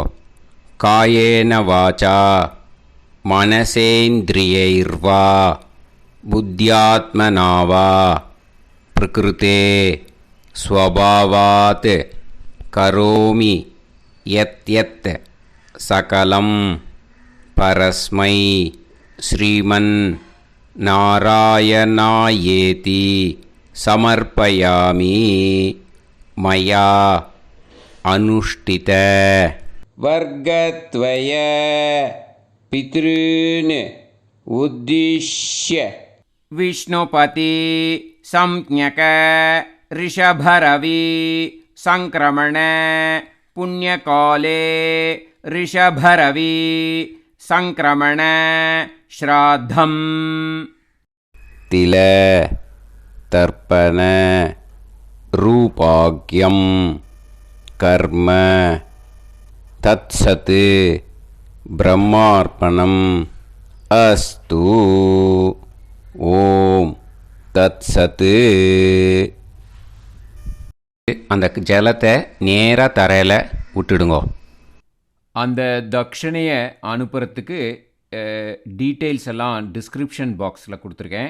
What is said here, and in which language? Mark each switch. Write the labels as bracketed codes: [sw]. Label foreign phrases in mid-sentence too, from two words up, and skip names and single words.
[sa] कायेन वाचा मनसेन्द्रियैर्वा बुद्ध्यात्मना वा प्रकृते स्वभावात् करोमि यद् यद् सकलं परस्मै श्रीमन् नारायणायेति समर्पयामि मया अनुष्ठित. वर्गद्वय पितॄन् उद्दिश्य विष्णुपति संज्ञक ऋषभरवि संक्रमण पुण्यकाले ऋषभरवि संक्रमण श्राद्धम् तिल तर्पण रूपाग्यम कर्म तत्सत् ब्रह्मार्पणम् अस्तु. ओम् तत्सत्. [ta] அந்த ஜலத்தை நேராக தரையில் விட்டுடுங்கோ. அந்த தட்சணையை அனுப்புறதுக்கு டீட்டெயில்ஸ் எல்லாம் [en] description box [ta] கொடுத்துருக்கேன்.